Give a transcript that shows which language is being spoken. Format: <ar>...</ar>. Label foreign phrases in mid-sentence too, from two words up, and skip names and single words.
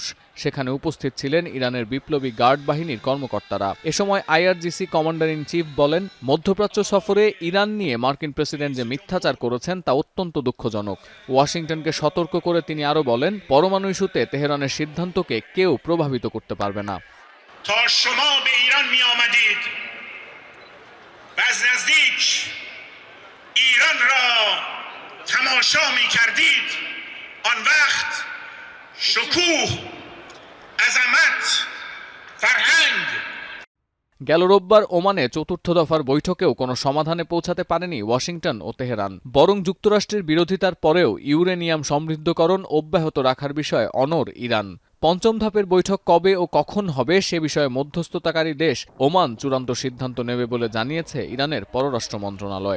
<bn>সেখানে উপস্থিত ছিলেন ইরানের বিপ্লবী গার্ড বাহিনীর কর্মকর্তারা। এ সময় আইআরজিসি</bn> <en>commander in chief</en> <bn>বলেন, মধ্যপ্রাচ্য সফরে ইরান নিয়ে মার্কিন প্রেসিডেন্ট যে মিথ্যাচার করেছেন তা অত্যন্ত দুঃখজনক। ওয়াশিংটনকে সতর্ক করে তিনি আরও বলেন, পরমাণু ইস্যুতে তেহরানের সিদ্ধান্তকে কেউ প্রভাবিত করতে পারবে না।</bn> <fa>تا شما به ایران می آمدید و از نزدیک ایران را تماشا می کردید، آن وقت شکوه، عظمت، فرهنگ</fa> <bn>গেল রোববার ওমানে চতুর্থ দফার বৈঠকেও কোনো সমাধানে পৌঁছাতে পারেনি ওয়াশিংটন ও তেহরান। বরং যুক্তরাষ্ট্রের বিরোধিতার পরেও ইউরেনিয়াম সমৃদ্ধকরণ অব্যাহত রাখার বিষয়ে অনড় ইরান। পঞ্চম ধাপের বৈঠক কবে ও কখন হবে সে বিষয়ে মধ্যস্থতাকারী দেশ ওমান চূড়ান্ত সিদ্ধান্ত নেবে বলে জানিয়েছে ইরানের পররাষ্ট্র মন্ত্রণালয়।</bn>